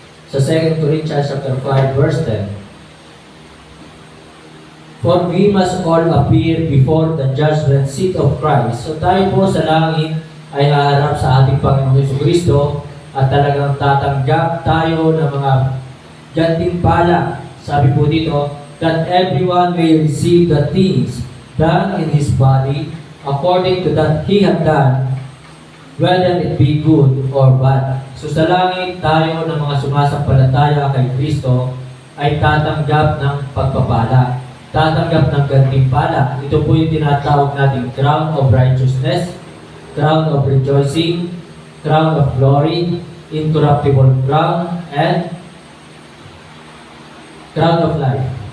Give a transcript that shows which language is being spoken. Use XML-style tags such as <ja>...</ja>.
<en>Sa 2 Corinthians chapter 5 verse 10, "For we must all appear before the judgment seat of Christ."</en> <tl>So tayo po sa langit ay haharap sa ating Panginoong Jesucristo at talagang tatanggap tayo ng mga gantimpala. Sabi po dito,</tl> <en>"That everyone may receive the things done in his body according to that he had done, whether it be good or bad."</en> <tl>So sa langit, tayo ng mga sumasampalataya kay Kristo ay tatanggap ng pagpapala, tatanggap ng gantimpala. Ito po yung tinatawag nating</tl> <en>crown of righteousness, crown of rejoicing, crown of glory, incorruptible crown, and crown of life.</en>